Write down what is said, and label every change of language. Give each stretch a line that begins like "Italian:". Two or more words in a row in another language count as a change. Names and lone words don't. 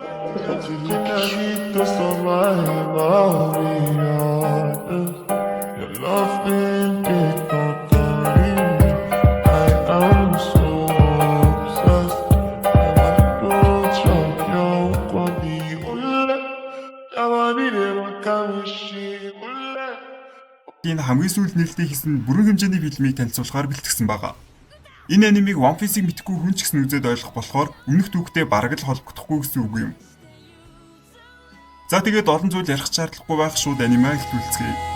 Spanish: Necesito sobrevivir.
English: Your love been totally. I am so obsessed. I want to choke your body. I want it in my chemistry.
Mongolian: Энэ хамгийн сүүлд нээлттэй хийсэн бүрэн хэмжээний фильмийг танилцуулахаар бэлтгэсэн байгаа. Энэ анимыг One Piece-ийг мэдгүй хүн ч гэсэн үзээд ойлгох болохоор өмнөх түүхтэй бараг л холбогдохгүй гэсэн үг юм. За тэгээд олон зүйл ярих шаардлагагүй байх шууд аниме хэлтүүлцгээе.